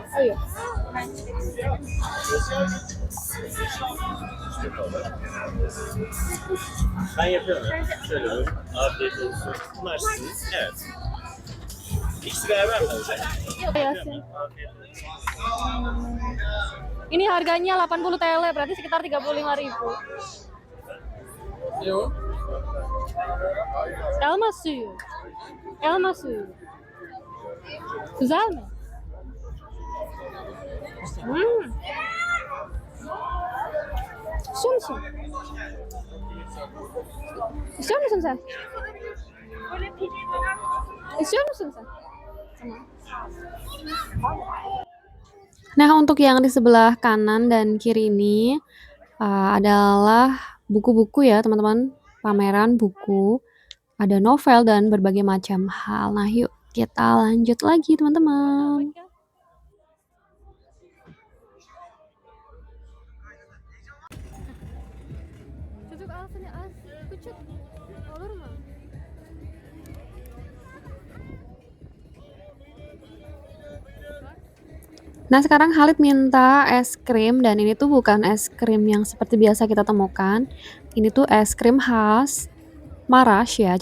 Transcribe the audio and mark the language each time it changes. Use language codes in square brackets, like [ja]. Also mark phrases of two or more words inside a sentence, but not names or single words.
[tr] Hayır. Ben yapıyorum. Şöyle buyurun. Afiyet olsun. Bunlar sizin. Evet. İkisi beraber mi olacak? Yasin. Afiyet olsun. [id] Ini harganya 80 TL, berarti sekitar 35.000. [tr] Elma suyu. Elma suyu. Güzel mi? İstiyor musun? İstiyor musun sen? İstiyor musun sen? [id] Nah, untuk yang di sebelah kanan dan kiri ini adalah buku-buku ya, teman-teman. Pameran buku, ada novel dan berbagai macam hal. Nah, yuk kita lanjut lagi, teman-teman. [tr] Çocuk alsın az küçük. Olur mu? [id] Nah, sekarang Khalid minta es krim dan ini tuh bukan es krim yang seperti biasa kita temukan. Ini tuh es krim khas Maraş ya.